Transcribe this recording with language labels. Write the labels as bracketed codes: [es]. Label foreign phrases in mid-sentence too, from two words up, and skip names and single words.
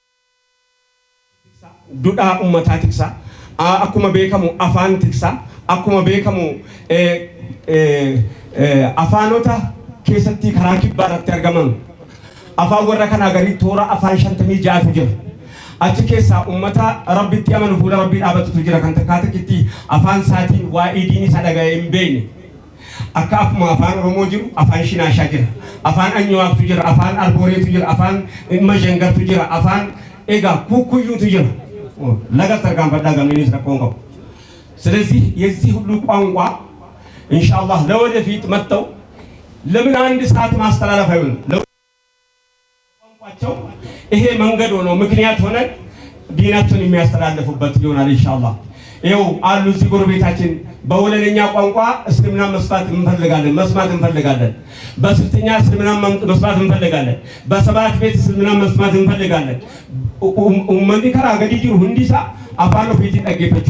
[om] duudhaa uummataa tiksa akkuma beekamu afaan tiksa akkuma beekamu afaanota keessatti karaa kibbaa irratti argaman afaan warra kanaa garii toora afaan 56 jira achi keessaa ummata rabbitti amanu fuula rabbii dhaabatutu jira kan takkaatitti afaan saatiin waa'ee diinii isaa dhaga'ee hin beekne akka akkuma afaan Oromoo jiru afaan Shinaashaa jira afaan Anyawaaqtu jira afaan Arbooreetu jira afaan Majengartu jira afaan egaa Kukuyyuutu jira laga tarkaanfadhaa gamniinis rakkoon qabu [am] ስለዚህ የዚህ ሁሉ ቋንቋ ኢንሻአላህ ለወደፊት መጥተው ለምን አንድ ሰዓት ማስተላለፍ አይሆንም ለቋንቋቸው ይሄ መንገድ ሆኖ ምክንያት ሆነ ዲናቸውን የሚያስተላልፉበት ይሆናል ኢንሻአላህ ይኸው አሉ እዚህ ጎረቤታችን በወለለኛ ቋንቋ እስልምና መስማት እንፈልጋለን በስልጥኛ እስልምና መስማት እንፈልጋለን በሰባት ቤት እስልምና መስማት እንፈልጋለን ኡመኒ ከራ ገዲጂ ሁንዲሳ አፋኖ ፊት ጠገፈች